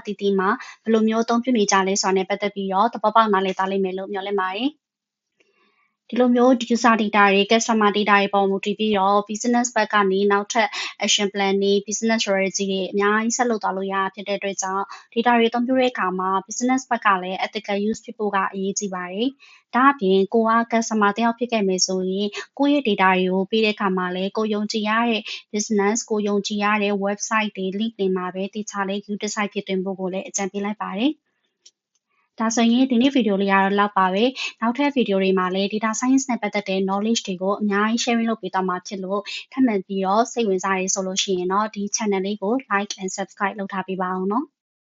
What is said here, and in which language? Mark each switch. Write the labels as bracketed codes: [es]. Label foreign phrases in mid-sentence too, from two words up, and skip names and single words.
[my] သီးသီးမှာဘယ်လိုမျိုးအသုံးပြုနေကြလဲဆိုတာနဲ့ပတ်သက်ပြီးတော့သဘောပေါက်နားလည်သွားလိမ့်မယ်လို့မျှော်လင့်ပါတယ်။ဒီလိုမျိုး [en] user data [my] တွေ [en] customer data [my] တွေပေါ်မူတည်ပြီးတော့ business ဘက်ကနေနောက်ထပ် [en] action plan [my] တွေ [en] business strategy [my] တွေအများကြီးဆက်လုပ်သွားလို့ရတာဖြစ်တဲ့အတွက်ကြောင့် data တွေအသုံးပြုတဲ့အခါမှာ business ဘက်ကလည်း [en] ethical use [my] ဖြစ်ဖို့ကအရေးကြီးပါတယ်။ဒါအပြင်ကိုက customer တစ်ယောက်ဖြစ်ခဲ့မယ်ဆိုရင်ကိုယ့်ရဲ့ data တွေကိုပေးတဲ့အခါမှာလည်းကိုယုံကြည်ရတဲ့ business ကိုယုံကြည်ရတဲ့ website တွေ link တွေမှာပဲသေချာလေး view တစ်စိုက်ဖြစ်သွင်းဖို့ကိုလည်းအကြံပေးလိုက်ပါတယ်။ ဒါဆိုရင်ဒီနေ့ဗီဒီယိုလေးကတော့လောက်ပါပဲနောက်ထပ်ဗီဒီယိုတွေမှာလည်း [en] data science [my] နဲ့ပတ်သက်တဲ့ knowledge တွေကိုအများကြီး sharing လုပ်ပေးသွားမှာဖြစ်လို့ထပ်မံပြီးတော့စိတ်ဝင်စားရဆိုလို့ရှိရင်တော့ဒီ channel လေးကို [en] like and subscribe [my] လုပ်ထားပေးပါအောင်နော်